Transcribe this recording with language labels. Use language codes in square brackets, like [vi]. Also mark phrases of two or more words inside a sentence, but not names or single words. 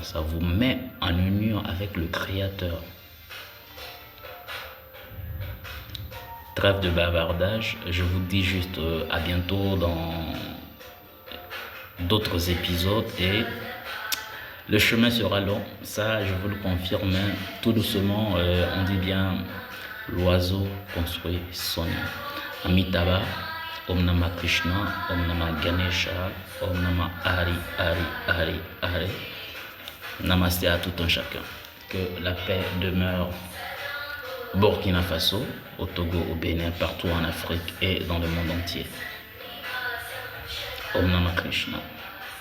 [fr] Ça vous met en union avec le Créateur. Trêve de bavardage, je vous dis juste à bientôt dans d'autres épisodes et le chemin sera long, ça je vous le confirme, tout doucement, on dit bien l'oiseau construit son nid. [sa] Amitabha, Om Namah Krishna, Om Namah Ganesha, Om Namah Hari Hari Hari Hari. [fr] Namasté à tout un chacun, que la paix demeure Burkina Faso, au Togo, au Bénin, partout en Afrique et dans le monde entier. [sa] Om Namah Krishna.